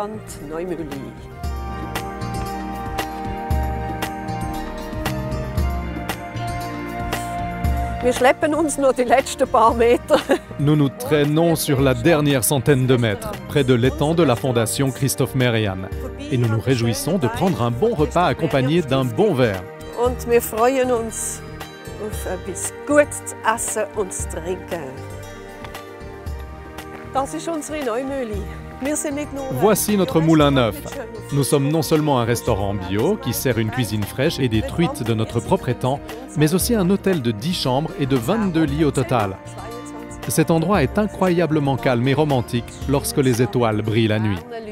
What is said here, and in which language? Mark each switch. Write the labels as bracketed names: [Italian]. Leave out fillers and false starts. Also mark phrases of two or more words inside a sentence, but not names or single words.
[French] Nous nous traînons sur la dernière centaine de mètres, près de l'étang de la fondation Christoph Merian. Et nous nous réjouissons de prendre un bon repas accompagné d'un bon verre. [German] Und wir freuen uns auf etwas Gutes zu essen und zu trinken. Das ist unsere Neumühle. [French] Voici notre moulin neuf. Nous sommes non seulement un restaurant bio qui sert une cuisine fraîche et des truites de notre propre étang, mais aussi un hôtel de 10 chambres et de 22 lits au total. Cet endroit est incroyablement calme et romantique lorsque les étoiles brillent la nuit.